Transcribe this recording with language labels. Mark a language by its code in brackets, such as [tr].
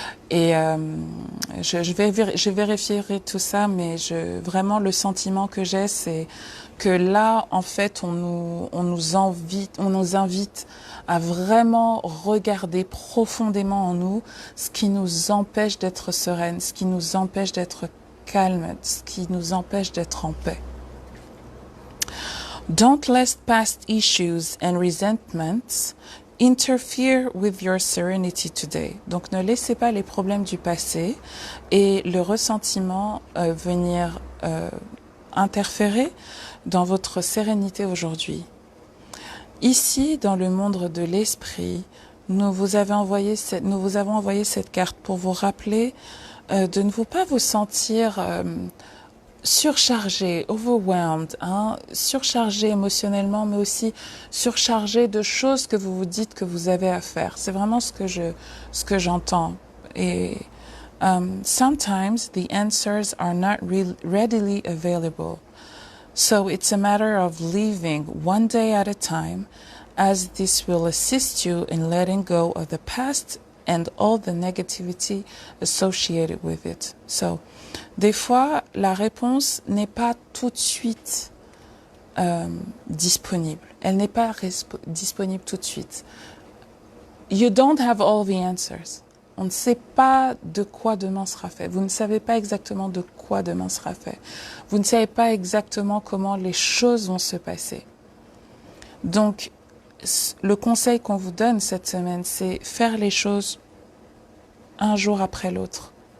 [fr] Et je vérifierai tout ça, mais vraiment, le sentiment que j'ai, c'est que là, en fait, on nous invite à vraiment regarder profondément en nous ce qui nous empêche d'être sereine, ce qui nous empêche d'être calme, ce qui nous empêche d'être en paix. [en] Don't let past issues and resentments interfere with your serenity today. [fr] Donc ne laissez pas les problèmes du passé et le ressentiment venir interférer dans votre sérénité aujourd'hui. Ici, dans le monde de l'esprit, nous vous avons envoyé cette carte pour vous rappeler de ne pas vous sentir surchargé, overwhelmed, hein, surchargé émotionnellement, mais aussi surchargé de choses que vous vous dites que vous avez à faire. C'est vraiment ce que j'entends. [en] Et sometimes the answers are not readily available. So it's a matter of living one day at a time, as this will assist you in letting go of the past and all the negativity associated with it. [fr] So, des fois, la réponse n'est pas tout de suite disponible. Elle n'est pas disponible tout de suite. [en] You don't have all the answers. [fr] On ne sait pas de quoi demain sera fait. Vous ne savez pas exactement de quoi demain sera fait. Vous ne savez pas exactement comment les choses vont se passer. Donc, le conseil qu'on vous donne cette semaine, c'est faire les choses un jour après l'autre.